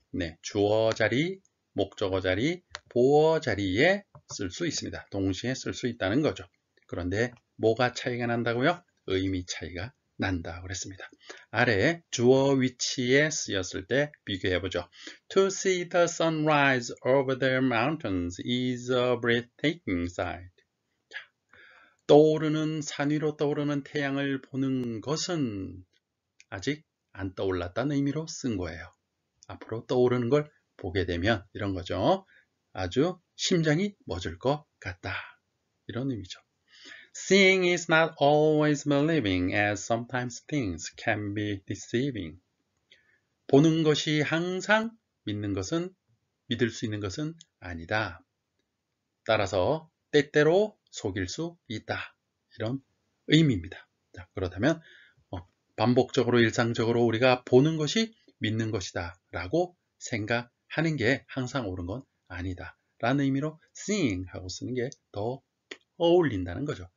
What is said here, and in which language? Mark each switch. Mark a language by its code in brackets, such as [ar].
[ko] 네, 주어 자리, 목적어 자리, 보어 자리에 쓸 수 있습니다. 동시에 쓸 수 있다는 거죠. 그런데 뭐가 차이가 난다고요? 의미 차이가 난다 그랬습니다. 아래 주어 위치에 쓰였을 때 비교해보죠. [en] To see the sunrise over the mountains is a breathtaking sight. [ko] 떠오르는 산 위로 떠오르는 태양을 보는 것은 아직 안 떠올랐다는 의미로 쓴 거예요. 앞으로 떠오르는 걸 보게 되면 이런 거죠. 아주 심장이 멎을 것 같다. 이런 의미죠. [en] Seeing is not always believing, as sometimes things can be deceiving. [ko] 보는 것이 항상 믿을 수 있는 것은 아니다. 따라서 때때로 속일 수 있다. 이런 의미입니다. 자, 그렇다면 반복적으로 일상적으로 우리가 보는 것이 믿는 것이다 라고 생각하는 게 항상 옳은 건 아니다 라는 의미로 seeing 하고 쓰는 게 더 어울린다는 거죠.